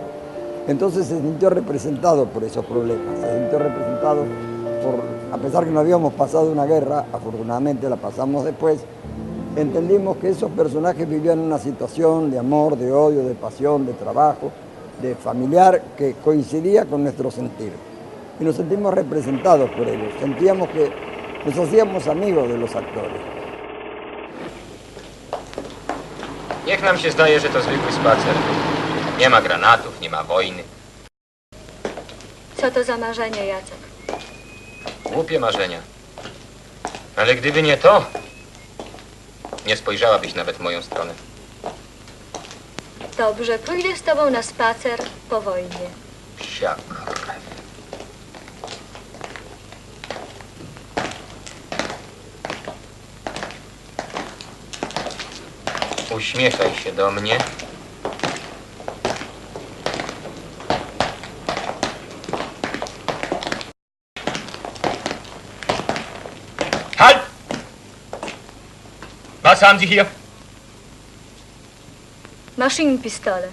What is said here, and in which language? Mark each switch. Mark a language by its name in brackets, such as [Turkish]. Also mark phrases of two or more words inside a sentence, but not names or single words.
[Spanish] Entonces se sintió representado por esos problemas, se sintió representado a pesar que no habíamos pasado una guerra, afortunadamente la pasamos después, entendimos que esos personajes vivían una situación de amor, de odio, de pasión, de trabajo, de familiar, que coincidía con nuestro sentir. Y nos sentimos representados por ellos, sentíamos que nos hacíamos amigos de los actores. [Polish] Niech nam się zdaje, że to zwykły spacer. Nie ma granatów, nie ma wojny. Co to za marzenie, Jacek? Głupie marzenia. Ale gdyby nie to, nie spojrzałabyś nawet w moją stronę. Dobrze, pójdę z tobą na spacer po wojnie. Psia krew. Uśmiechaj się do mnie. [German] Halt! Was haben Sie hier? Maschinenpistole.